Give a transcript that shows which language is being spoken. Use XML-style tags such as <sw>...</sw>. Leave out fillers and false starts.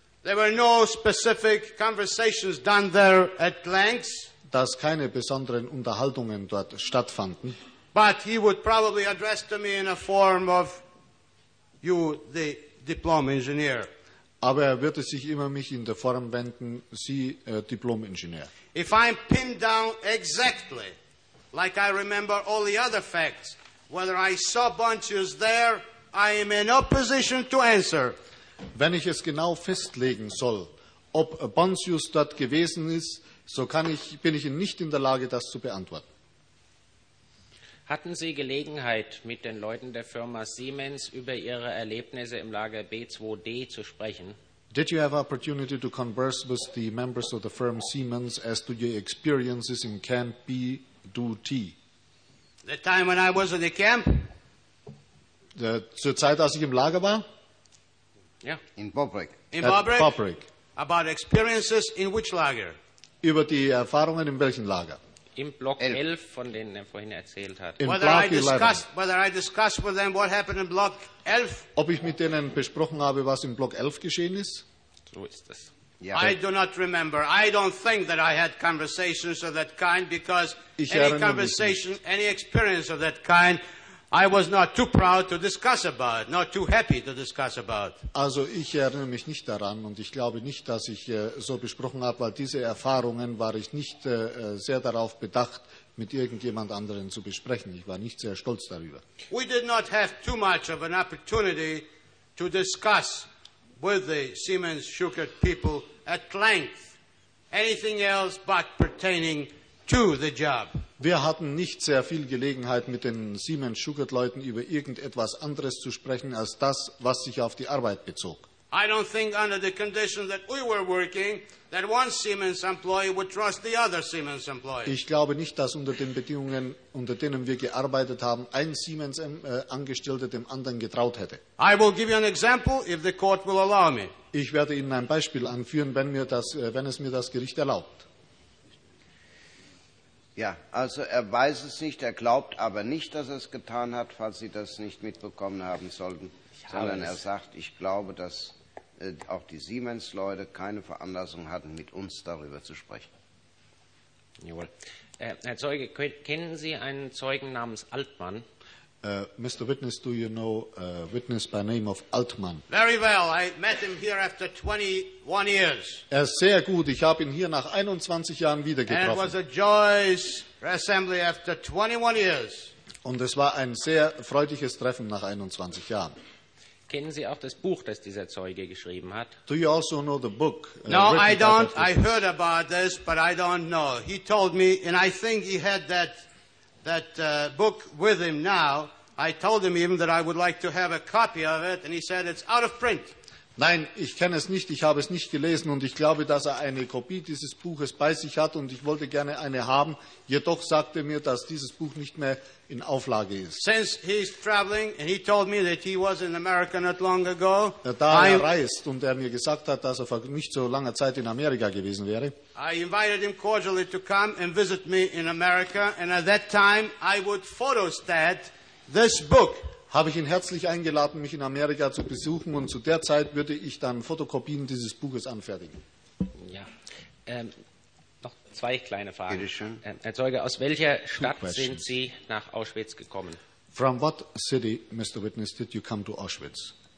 <en>there were no specific conversations done there at length,</en> <de>dass keine besonderen Unterhaltungen dort stattfanden.</de> <en>But he would probably address to me in a form of you, the diplom engineer.</en> <de>Aber er würde sich immer mich in der Form wenden, Sie, Diplom-Ingenieur.</de> <en>If I'm pinned down exactly, like I remember all the other facts, whether I saw Bontius there, I am in no position to answer.</en> <de>Wenn ich es genau festlegen soll, ob Bontius dort gewesen ist, so bin ich nicht in der Lage, das zu beantworten. Hatten Sie Gelegenheit, mit den Leuten der Firma Siemens über Ihre Erlebnisse im Lager B2D zu sprechen?</de> <en>Did you have opportunity to converse with the members of the firm Siemens as to your experiences in Camp B2T? The time when I was in the camp?</en> <de>Zur Zeit, als ich im Lager war? Ja.</de> <en>Yeah. In Bobrick. In Bobrick? At Bobrick. About experiences in which lager?</en> <de>Über die Erfahrungen in welchem Lager? Im Block 11, von denen er vorhin erzählt hat.</de> <en>Whether I discussed with them what happened in Block 11.</en> <de>Ob ich mit denen besprochen habe, was im Block 11 geschehen ist? So ist es.</de> <en>Yeah. I do not remember. I don't think that I had conversations of that kind, because any experience of that kind, I was not too proud to discuss about, not too happy to discuss about.</en> <de>Also ich erinnere mich nicht daran, und ich glaube nicht, dass ich so besprochen habe, weil diese Erfahrungen war ich nicht sehr darauf bedacht, mit irgendjemand anderen zu besprechen. Ich war nicht sehr stolz darüber.</de> <en>We did not have too much of an opportunity to discuss with the Siemens Schuckert people at length anything else but pertaining to the job.</en> <de>Wir hatten nicht sehr viel Gelegenheit, mit den Siemens-Schuckert-Leuten über irgendetwas anderes zu sprechen, als das, was sich auf die Arbeit bezog.</de> <en>I don't think under the conditions that we were working, that one Siemens employee would trust the other Siemens employee.</en> <de>Ich glaube nicht, dass unter den Bedingungen, unter denen wir gearbeitet haben, ein Siemens-Angestellter dem anderen getraut hätte.</de> <en>I will give you an example, if the court will allow me.</en> <de>Ich werde Ihnen ein Beispiel anführen, wenn es mir das Gericht erlaubt. Ja, also er weiß es nicht, er glaubt aber nicht, dass er es getan hat, falls Sie das nicht mitbekommen haben sollten, sondern er sagt, ich glaube, dass auch die Siemens-Leute keine Veranlassung hatten, mit uns darüber zu sprechen. Jawohl. Herr Zeuge, kennen Sie einen Zeugen namens Altmann?</de> <en>Mr. Witness, do you know a witness by name of Altmann? Very well. I met him here after 21 years.</en> <de>Er ist sehr gut. Ich habe ihn hier nach 21 Jahren wieder getroffen.</de> <en>And it was a joyous assembly after 21 years.</en> <de>Und es war ein sehr freudiges Treffen nach 21 Jahren. Kennen Sie auch das Buch, das dieser Zeuge geschrieben hat?</de> <en>Do you also know the book? No, I don't. I heard about this, but I don't know. He told me, and I think he had that book with him now. I told him even that I would like to have a copy of it, and he said it's out of print.</en> <de>Nein, ich kenne es nicht, ich habe es nicht gelesen, und ich glaube, dass er eine Kopie dieses Buches bei sich hat, und ich wollte gerne eine haben. Jedoch sagte er mir, dass dieses Buch nicht mehr in Auflage ist.</de> <en>Since he's traveling, and he told me that he was in America not long ago.</en> <de>Da er reist und er mir gesagt hat, dass er vor nicht so langer Zeit in Amerika gewesen wäre.</de> <en>I invited him cordially to come and visit me in America, and at that time I would photostat this book.</en> <de>Habe ich ihn herzlich eingeladen, mich in Amerika zu besuchen, und zu der Zeit würde ich dann Fotokopien dieses Buches anfertigen. Ja. Noch zwei kleine Fragen. Herr Zeuge, aus welcher Stadt sind Sie nach Auschwitz gekommen?</de> <en>From what city, Mr. Witness, did you come to Auschwitz?</en>